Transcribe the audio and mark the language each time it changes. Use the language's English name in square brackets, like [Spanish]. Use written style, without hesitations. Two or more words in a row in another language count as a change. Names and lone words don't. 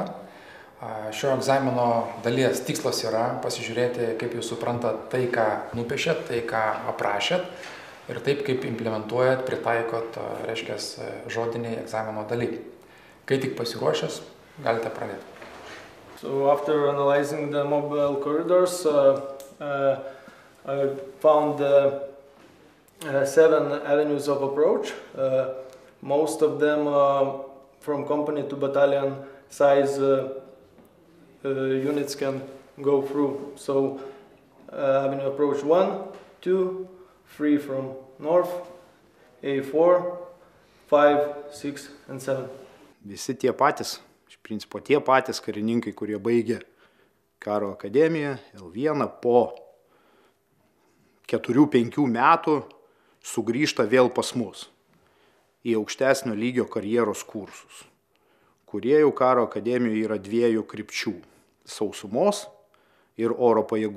[Lithuanian] Šio egzamino dalies tikslas yra pasižiūrėti, kaip jūs suprantat tai, ką nupiešėt, tai, ką aprašėt ir taip, kaip implementuojat, pritaikot, reiškia, žodiniai egzamino daly. Kai tik pasiruošęs, galite pradėti. [English] So after analyzing the mobile corridors, I found 7 avenues of approach. Most of them from company to battalion size units can go through. So avenue approach 1, 2, 3 from north, A4, 5, 6 and 7. [Lithuanian] Visi tie patys, iš principo tie patys karininkai, kurie baigė karo akademiją, L1 po 4-5 metų sugrįžta vėl pas mus į aukštesnio lygio karjeros kursus, kurie jau karo akademijoje yra 2 krypčių – sausumos ir oro pajėgų.